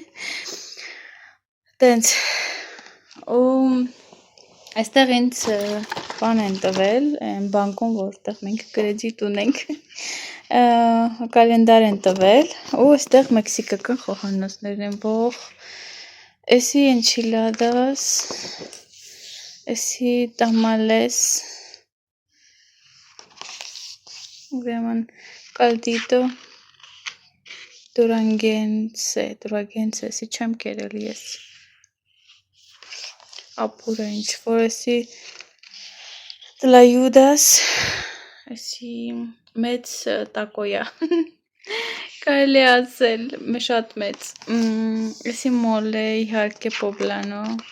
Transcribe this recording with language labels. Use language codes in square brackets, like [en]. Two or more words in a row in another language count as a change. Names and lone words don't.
[hy] Տենց ու այստեղ ինձ բան են տվել, բանկում, որտեղ մենք կրեդիտ ունենք, կալենդար են տվել, ու այստեղ մեքսիկական խոհանոցներ են, ող, էսի enchiladas, էսի tamales, ուրեմն caldito, duranguense, էսի չեմ կերել ես, ապուրը ինչ-որ էսի տլայուդաս, էսի մեծ տակոյա, կարելի ասել, շատ մեծ, էսի մոլե, իհարկե պոբլանո,